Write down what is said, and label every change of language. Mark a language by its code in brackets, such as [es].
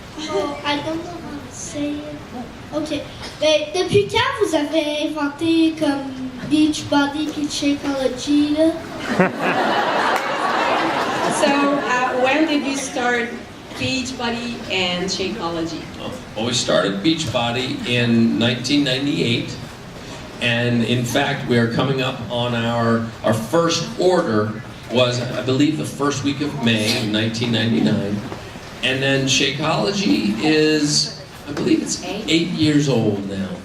[en] Oh, I don't know how to say it. Ok. [fr] Ben, depuis quand vous avez inventé comme Beachbody puis Shakeology, là? [en] So, when did you start Beachbody and Shakeology? Well, we started Beachbody in 1998, and in fact, we are coming up on our first order was, I believe, the first week of May in 1999, and then Shakeology is, I believe it's 8 years old now.